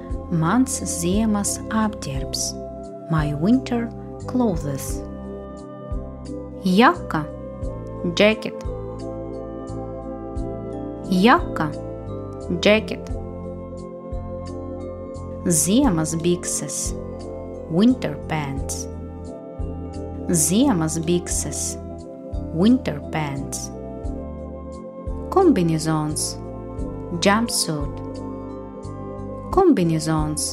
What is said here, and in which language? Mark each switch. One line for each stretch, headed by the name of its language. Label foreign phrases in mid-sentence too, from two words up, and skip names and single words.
Latvian: Mans ziemas apģērbs.
English: My winter clothes.
Latvian: Jaka. Jacket. Jaka. Jacket. Ziemas bikses.
English: Winter pants.
Latvian: Ziemas bikses.
English: Winter pants. Kombinezons.
Latvian: Jumpsuit. Kombinezons.